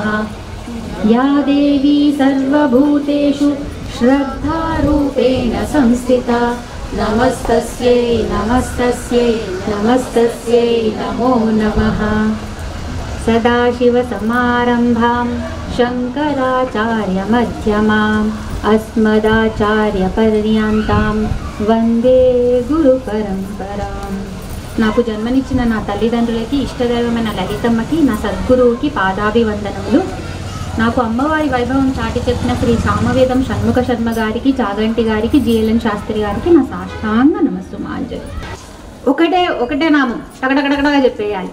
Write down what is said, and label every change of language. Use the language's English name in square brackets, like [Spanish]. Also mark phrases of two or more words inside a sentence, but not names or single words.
[Sanskrit] या देवी सर्वभूतेषु श्रद्धारूपेण संस्थिता नमस्तस्यै नमस्तस्यै नमस्तस्यै नमो नमः। सदाशिवसमारम्भां शङ्कराचार्यमध्यमाम् अस्मदाचार्यपर्यन्तां वन्दे गुरुपरम्पराम्। [Telugu] నాకు జన్మనిచ్చిన నా తల్లిదండ్రులకి, ఇష్టదైవమైన లలితమ్మకి, నా సద్గురువుకి పాదాభివందనములు. నాకు అమ్మవారి వైభవం చాటి చెప్పిన శ్రీ సామవేదం షణ్ముఖ శర్మ గారికి, చాగంటి గారికి, జిఎల్ఎన్ శాస్త్రి గారికి నా సాష్టాంగ నమస్సుమాంజలి. ఒకటే నామం టకటకటకటగా చెప్పేయాలి.